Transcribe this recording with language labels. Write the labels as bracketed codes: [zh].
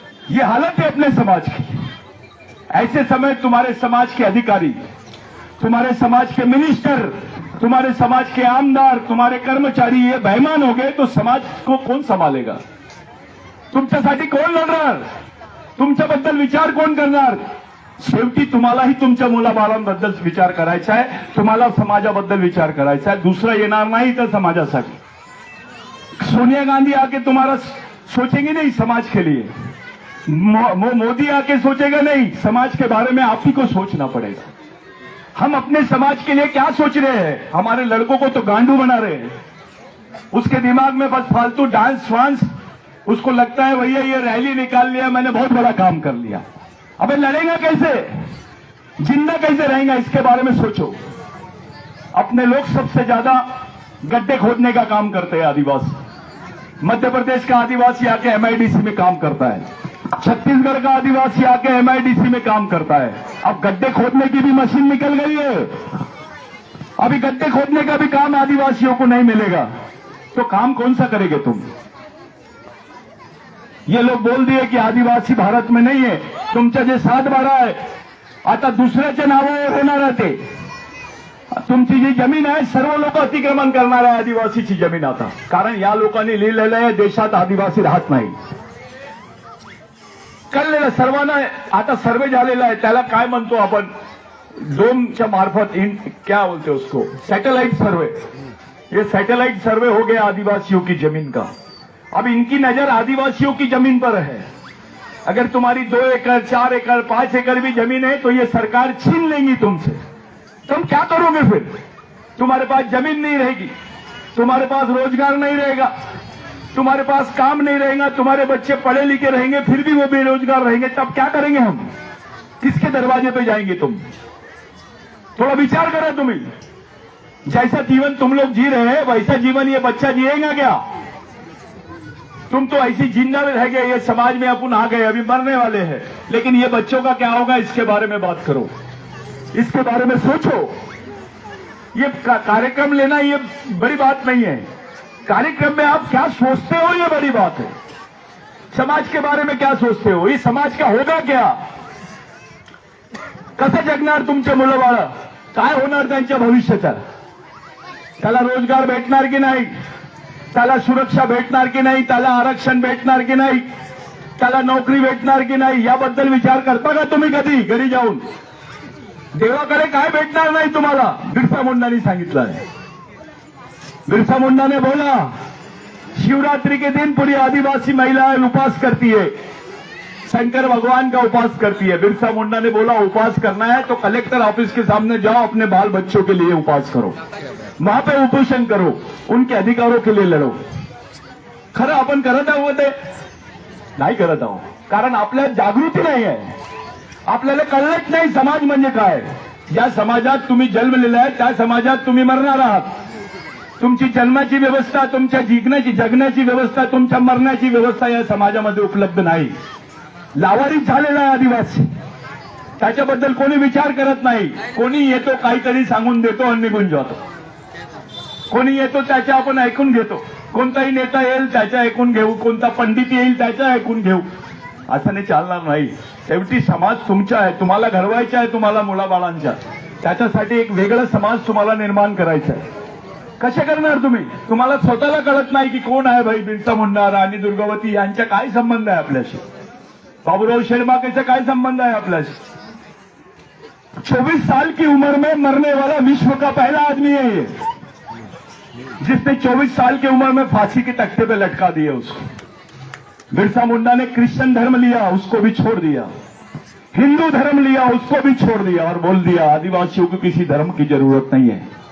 [hi] ये हालत है अपने समाज की। ऐसे समय तुम्हारे समाज के अधिकारी, तुम्हारे समाज के मिनिस्टर, तुम्हारे समाज के आमदार, तुम्हारे कर्मचारी ये बेईमान हो गए तो समाज को कौन संभालेगा? [mr] तुमच्यासाठी कोण लढणार? तुमच्याबद्दल विचार कोण करणार? शेवटी तुम्हालाही तुमच्या मुलाबाळांबद्दल विचार करायचा आहे, तुम्हाला समाजाबद्दल विचार करायचा है। दूसरा येणार नाही तर समाजासाठी। [hi] सोनिया गांधी आके तुम्हारा सोचेंगे नहीं समाज के लिए, मोदी आके सोचेगा नहीं, समाज के बारे में आप ही को सोचना पड़ेगा। हम अपने समाज के लिए क्या सोच रहे हैं? हमारे लड़कों को तो गांडू बना रहे हैं, उसके दिमाग में बस फालतू डांस वांस, उसको लगता है भैया ये रैली निकाल लिया, मैंने बहुत बड़ा काम कर लिया। अबे लड़ेगा कैसे, जिंदा कैसे रहेगा, इसके बारे में सोचो। अपने लोग सबसे ज्यादा गड्ढे खोदने का काम करते हैं आदिवासी। मध्य प्रदेश का आदिवासी आके एमआईडीसी में काम करता है, छत्तीसगढ़ का आदिवासी आके एमआईडीसी में काम करता है। अब गड्ढे खोदने की भी मशीन निकल गई है, अभी गड्ढे खोदने का भी काम आदिवासियों को नहीं मिलेगा, तो काम कौन सा करेंगे तुम? ये लोग बोल दिए की आदिवासी भारत में [mr] नाही आहे, तुमच्या जे 7-12 आहे आता दुसऱ्याच्या नावावर होणार आहे ते। तुमची जी जमीन आहे सर्व लोक अतिक्रमण करणार आहे आदिवासीची जमीन आता, कारण या लोकांनी लिहिलेलं आहे देशात आदिवासी राहत नाही। कळलेलं सर्वांना, आता सर्वे झालेला आहे, त्याला काय म्हणतो आपण, डोमच्या मार्फत [hi] क्या बोलते उसको, [mr] सैटेलाइट सर्वे। [hi] ये सैटेलाइट सर्वे हो गया आदिवासियों की जमीन का। अब इनकी नजर आदिवासियों की जमीन पर है। अगर तुम्हारी 2 एकड़ 4 एकड़ 5 एकड़ भी जमीन है तो ये सरकार छीन लेंगी तुमसे। तुम क्या करोगे फिर? तुम्हारे पास जमीन नहीं रहेगी, तुम्हारे पास रोजगार नहीं रहेगा, तुम्हारे पास काम नहीं रहेगा, तुम्हारे बच्चे पढ़े लिखे रहेंगे फिर भी वो बेरोजगार रहेंगे, तब क्या करेंगे हम? किसके दरवाजे पे जाएंगे तुम? थोड़ा विचार करो तुम्हें। जैसा जीवन तुम लोग जी रहे हैं वैसा जीवन ये बच्चा जिएगा क्या? तुम तो ऐसी जिंदा में रह गए, ये समाज में अपन आ गए, अभी मरने वाले हैं, लेकिन ये बच्चों का क्या होगा इसके बारे में बात करो, इसके बारे में सोचो। ये कार्यक्रम लेना ये बड़ी बात नहीं है, कार्यक्रम में आप क्या सोचते हो ये बड़ी बात है। समाज के बारे में क्या सोचते हो, ये समाज का होगा क्या? [mr] कसं जगणार तुमचे मुलं बाळ, काय होणार त्यांच्या भविष्याचं? त्याला रोजगार भेटणार की नाही, त्याला सुरक्षा भेटणार की नाही, त्याला आरक्षण भेटणार की नाही, त्याला नोकरी भेटणार की नाही, याबद्दल विचार करता का तुम्ही कधी घरी जाऊन? देवाकडे काय भेटणार नाही तुम्हाला, बिरसा मुंडाने सांगितलं आहे। [hi] बिरसा मुंडा ने बोला शिवरात्रि के दिन पूरी आदिवासी महिलाएं उपवास करती है, शंकर भगवान का उपवास करती है। बिरसा मुंडा ने बोला उपवास करना है तो कलेक्टर ऑफिस के सामने जाओ, अपने बाल बच्चों के लिए उपवास करो, वहां पे उपोषण करो, उनके अधिकारों के लिए लढो। [mr] खरं आपण करत आहोत ते नाही करत आहोत, कारण आपल्यात जागृती नाही आहे, आपल्याला कळलंच नाही समाज म्हणजे काय। ज्या समाजात तुम्ही जन्मलेला आहे त्या समाजात तुम्ही मरणार आहात। तुमची जन्माची व्यवस्था, तुमच्या जगण्याची व्यवस्था, तुमच्या मरण्याची व्यवस्था या समाजामध्ये उपलब्ध नाही। लावारिस झालेला आहे आदिवासी, त्याच्याबद्दल कोणी विचार करत नाही। कोणी येतो काहीतरी सांगून देतो आणि निघून जातो, कोणी येतो त्याचे आपण ऐकून घेतो, कोणताही नेता येईल त्याचे ऐकून घेऊ, कोणता पंडित येईल त्याचे ऐकून घेऊ, असं नाही चालणार नाही। शेवटी समाज तुमचा आहे, तुम्हाला घडवायचा आहे, तुम्हाला मुलाबाळांच्या, त्याच्यासाठी एक वेगळा समाज तुम्हाला निर्माण करायचा आहे। कसे करणार तुम्ही? तुम्हाला स्वतःला कळत नाही की कोण आहे भाई बिरसा मुंडा, राणी दुर्गावती यांचा काय संबंध आहे आपल्याशी, बाबूराव शर्माकेचा काय संबंध आहे आपल्याशी? [hi] 24 साल की उम्र में मरने वाला विश्व का पहला आदमी है ये, जिसने 24 साल की उम्र में फांसी के तख्ते पे लटका दिया उसको। बिरसा मुंडा ने क्रिश्चियन धर्म लिया, उसको भी छोड़ दिया, हिंदू धर्म लिया, उसको भी छोड़ दिया और बोल दिया आदिवासियों को किसी धर्म की जरूरत नहीं है।